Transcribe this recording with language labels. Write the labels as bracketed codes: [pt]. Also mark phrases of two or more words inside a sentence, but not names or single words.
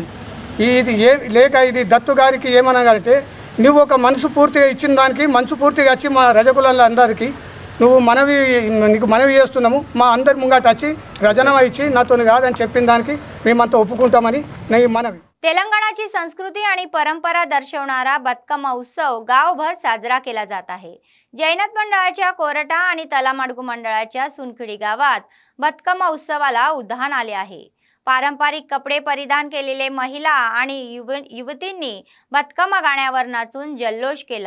[te] ఇది ఇది దత్తు గారికి ఏమనగాలంటే, నువ్వు ఒక మనసు పూర్తిగా ఇచ్చిన దానికి మనసు పూర్తిగా వచ్చి మా రజకులందరికీ నీకు మనవి చేస్తున్నాము, మా అందరి ముంగట వచ్చి రాజీనామా ఇచ్చి నాతో కాదని చెప్పిన దానికి మేమంతా ఒప్పుకుంటామని నీ మనవి. [mr] तेलंगणाची संस्कृती आणि परंपरा दर्शवणारा बतकम्मा उत्सव गावभर साजरा केला जात आहे. जैनत मंडळाच्या कोरटा आणि तलामाडगू मंडळाच्या सुनखडी गावात बतकम्मा उत्सवाला उधाण आले आहे. पारंपरिक कपडे परिधान केलेले महिला आणि युवतींनी बतकम्मा गाण्यावर नाचून जल्लोष केला.